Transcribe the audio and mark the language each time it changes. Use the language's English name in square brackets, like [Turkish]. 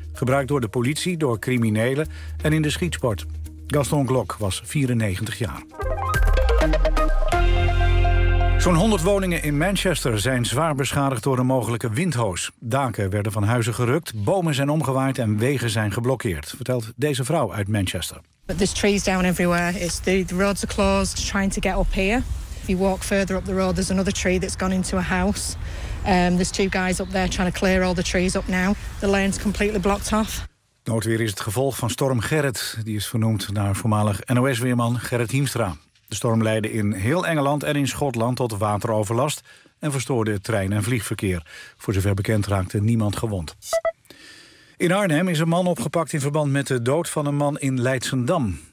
[Dutch] Gebruikt door de politie, door criminelen en in de schietsport. Gaston Glock was 94 jaar. Zo'n 100 woningen in Manchester zijn zwaar beschadigd door een mogelijke windhoos. Daken werden van huizen gerukt, bomen zijn omgewaaid en wegen zijn geblokkeerd, vertelt deze vrouw uit Manchester. [English] But there's trees down everywhere. It's the roads are closed, trying to get up here. If you walk further up the road, there's another tree that's gone into a house. There's two guys up there trying to clear all the trees up now. The lane's completely blocked off. [Dutch] Noodweer is het gevolg van storm Gerrit. Die is vernoemd naar voormalig NOS-weerman Gerrit Hiemstra. De storm leidde in heel Engeland en in Schotland tot wateroverlast en verstoorde het trein- en vliegverkeer. Voor zover bekend raakte niemand gewond. In Arnhem is een man opgepakt in verband met de dood van een man in Leidschendam.